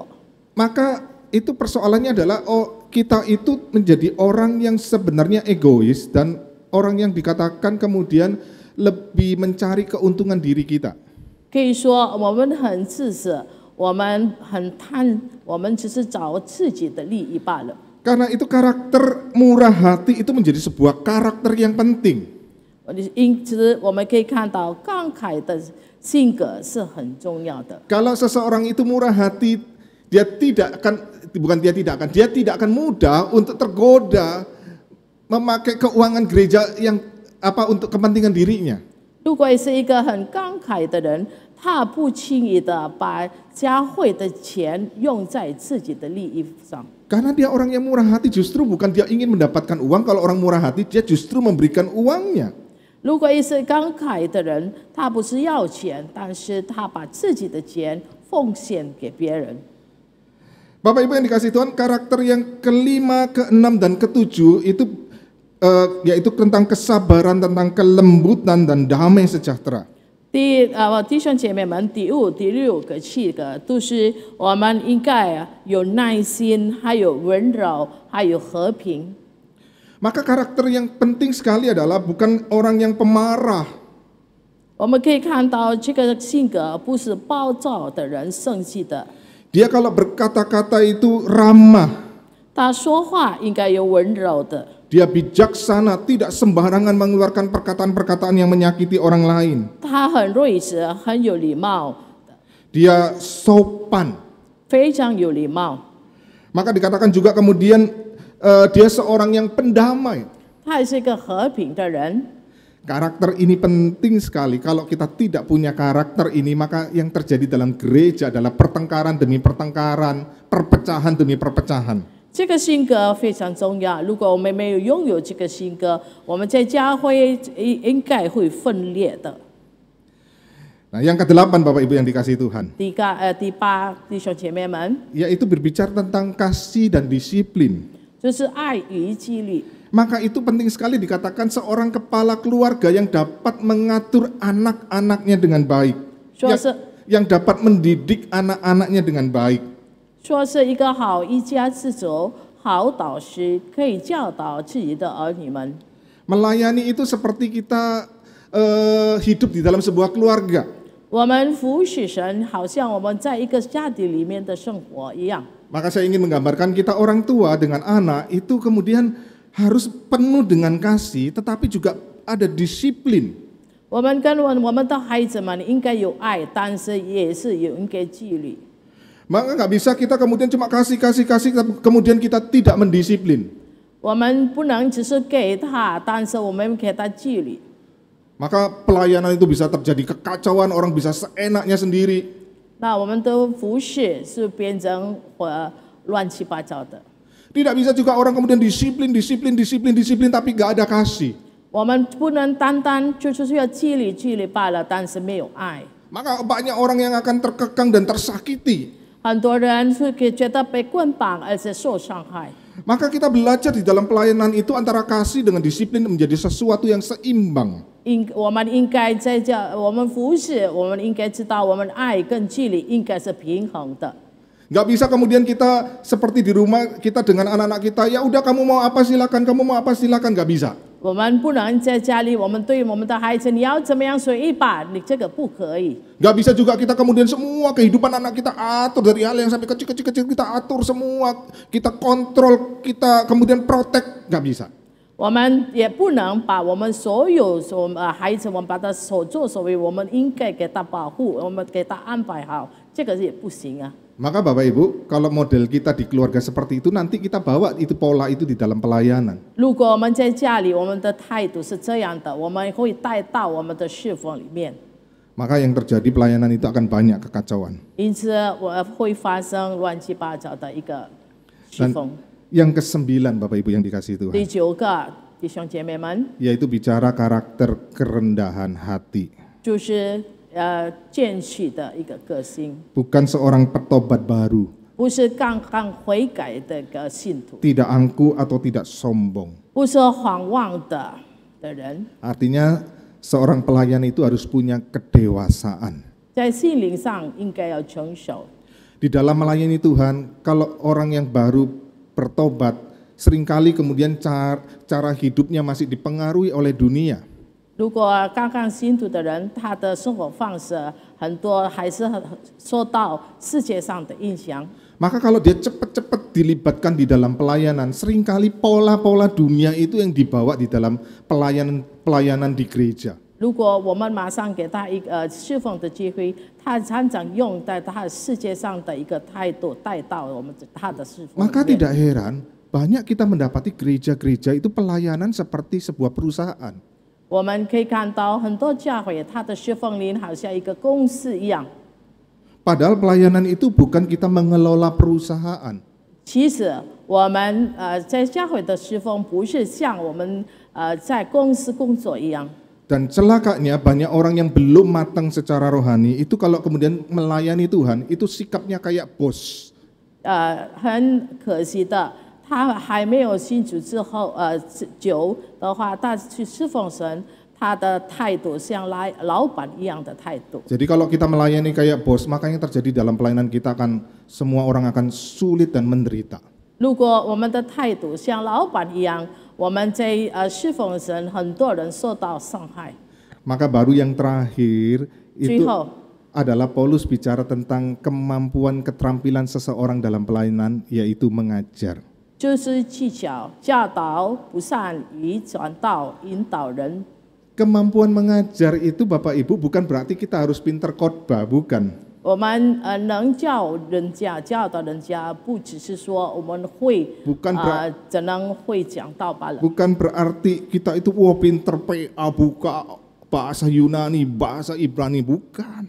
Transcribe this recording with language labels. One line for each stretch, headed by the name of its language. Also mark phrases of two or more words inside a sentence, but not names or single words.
Indonesian: Maka itu persoalannya adalah kita itu menjadi orang yang sebenarnya egois dan orang yang dikatakan kemudian lebih mencari keuntungan diri kita.
Chinese: 可以说，我们很自私，我们很贪，我们只是找自己的利益罢了。
Indonesian: Karena itu karakter murah hati itu menjadi sebuah karakter yang penting.
Chinese: 因此，我们可以看到慷慨的性格是很重要的。
Indonesian: Kalau seseorang itu murah hati, dia tidak akan mudah untuk tergoda memakai keuangan gereja yang untuk kepentingan dirinya.
Chinese: 如果是一个很慷慨的人，他不轻易的把教会的钱用在自己的利益上。
Indonesian: Karena dia orang yang murah hati, justru bukan dia ingin mendapatkan uang. Kalau orang murah hati, dia justru memberikan uangnya.
Chinese: 如果是慷慨的人，他不是要钱，但是他把自己的钱奉献给别人。
Indonesian: Bapak Ibu yang dikasihi Tuhan, karakter yang kelima, keenam, dan ketujuh itu yaitu tentang kesabaran, tentang kelembutan dan damai sejahtera.
Chinese: 弟兄姐妹们，第5、第6个、7个都是我们应该有耐心，还有温柔，还有和平。
Indonesian: Maka karakter yang penting sekali adalah bukan orang yang pemarah.
Chinese: 我们可以看到这个性格不是暴躁的人生气的，
Indonesian: Dia kalau berkata-kata itu ramah.
Chinese: 他说话应该有温柔的。
Indonesian: Dia bijaksana, tidak sembarangan mengeluarkan perkataan-perkataan yang menyakiti orang lain.
Chinese: 他很睿智，很有礼貌，
Indonesian: Dia sopan.
Chinese: 非常有礼貌。
Indonesian: Maka dikatakan juga kemudian dia seorang yang pendamai.
Chinese: 他也是一个和平的人。
Indonesian: Karakter ini penting sekali. Kalau kita tidak punya karakter ini, maka yang terjadi dalam gereja adalah pertengkaran demi pertengkaran, perpecahan demi perpecahan.
Chinese: 这个性格非常重要。如果我们没有拥有这个性格，我们在教会应该会分裂的。
Indonesian: Nah, yang ke-8 Bapak Ibu yang dikasihi Tuhan,
Chinese: 第8，弟兄姐妹们，
Indonesian: yaitu berbicara tentang kasih dan disiplin.
Chinese: 就是爱与纪律。
Indonesian: Maka itu penting sekali dikatakan seorang kepala keluarga yang dapat mengatur anak-anaknya dengan baik. Yang dapat mendidik anak-anaknya dengan baik.
Chinese: 说是一个好一家之主、好导师，可以教导自己的儿女们。
Indonesian: Melayani itu seperti kita hidup di dalam sebuah keluarga.
Chinese: 我们服侍神，好像我们在一个家庭里面的生活一样。
Indonesian: Maka saya ingin menggambarkan kita orang tua dengan anak itu kemudian harus penuh dengan kasih, tetapi juga ada disiplin.
Chinese: 我们跟我们的孩子们应该有爱，但是也是有应该纪律。
Indonesian: Maka nggak bisa kita kemudian cuma kasih, kemudian kita tidak mendisiplin.
Chinese: 我们不能只是给他，但是我们给他纪律。
Indonesian: Maka pelayanan itu bisa terjadi kekacauan, orang bisa seenaknya sendiri.
Chinese: 那我们的服侍是变成乱七八糟的。
Indonesian: Tidak bisa juga orang kemudian disiplin, tapi nggak ada kasih.
Chinese: 我们不能单单就是要纪律罢了，但是没有爱。
Indonesian: Maka banyak orang yang akan terkekang dan tersakiti.
Chinese: 很多人是觉得被捆绑，而且受伤害。
Indonesian: Maka kita belajar di dalam pelayanan itu antara kasih dengan disiplin menjadi sesuatu yang seimbang.
Chinese: 我们应该在我们服侍，我们应该知道，我们爱跟纪律应该是平衡的。
Indonesian: Nggak bisa kemudian kita seperti di rumah kita dengan anak-anak kita, ya udah kamu mau apa silakan, nggak bisa.
Chinese: 我们不能在家里，我们对我们的孩子，你要怎么样随意吧，你这个不可以。
Indonesian: Nggak bisa juga kita kemudian semua kehidupan anak kita atur dari hal yang sampai kecil-kecil kita atur semua, kita kontrol, kita kemudian protect, nggak bisa.
Chinese: 我们也不能把我们所有孩子，我们把他所作所为，我们应该给他保护，我们给他安排好，这个也不行啊。
Indonesian: Maka Bapak Ibu, kalau model kita di keluarga seperti itu, nanti kita bawa itu pola itu di dalam pelayanan.
Chinese: 如果我们在家里，我们的态度是这样的，我们会带到我们的侍奉里面。
Indonesian: Maka yang terjadi pelayanan itu akan banyak kekacauan.
Chinese: 因此，我会发生乱七八糟的一个侍 Dan 奉。
Indonesian: yang ke-9 Bapak Ibu yang dikasihi Tuhan,
Chinese: 第9个，弟兄姐妹们，
Indonesian: yaitu bicara karakter kerendahan hati.
Chinese: 就是见取的一个个性，
Indonesian: Bukan seorang petobat baru,
Chinese: 不是刚刚悔改的一个信徒，
Indonesian: tidak angkuh atau tidak sombong.
Chinese: 不是狂妄的人，
Indonesian: Artinya seorang pelayan itu harus punya kedewasaan.
Chinese: 在心灵上应该要成熟。
Indonesian: Di dalam melayani Tuhan, kalau orang yang baru bertobat, seringkali kemudian cara hidupnya masih dipengaruhi oleh dunia.
Chinese: 如果刚刚信徒的人，他的生活方式很多还是受到世界上的影响。
Indonesian: Maka kalau dia cepat-cepat dilibatkan di dalam pelayanan, seringkali pola-pola dunia itu yang dibawa di dalam pelayanan di gereja.
Chinese: 如果我们马上给他一个侍奉的机会，他常常用在他世界上的一个态度带到我们他的侍奉里面。
Indonesian: Maka tidak heran banyak kita mendapati gereja-gereja itu pelayanan seperti sebuah perusahaan.
Chinese: 我们可以看到很多教会，他的侍奉灵好像一个公司一样。
Indonesian: Padahal pelayanan itu bukan kita mengelola perusahaan.
Chinese: 其实我们在教会的侍奉不是像我们在公司工作一样。
Indonesian: Dan celakanya banyak orang yang belum matang secara rohani itu kalau kemudian melayani Tuhan itu sikapnya kayak bos.
Chinese: 很可惜的，他还没有信主之后久的话，他去侍奉神， 他的态度像老板一样的态度。
Indonesian: Jadi kalau kita melayani kayak bos, maka yang terjadi dalam pelayanan kita akan semua orang akan sulit dan menderita.
Chinese: 如果我们的态度像老板一样，我们在侍奉神，很多人受到伤害。
Indonesian: Maka baru yang terakhir itu
Chinese: 最后，
Indonesian: adalah Paulus bicara tentang kemampuan keterampilan seseorang dalam pelayanan, yaitu mengajar.
Chinese: 就是技巧、教导，不善于传道、引导人。
Indonesian: Kemampuan mengajar itu Bapak Ibu bukan berarti kita harus pinter khotbah, bukan.
Chinese: 我们能教人家、教导人家，不只是说我们会 Bukan 只能会讲道罢了。
Indonesian: bukan berarti kita itu wah pinter PA buka bahasa Yunani, bahasa Ibrani, bukan.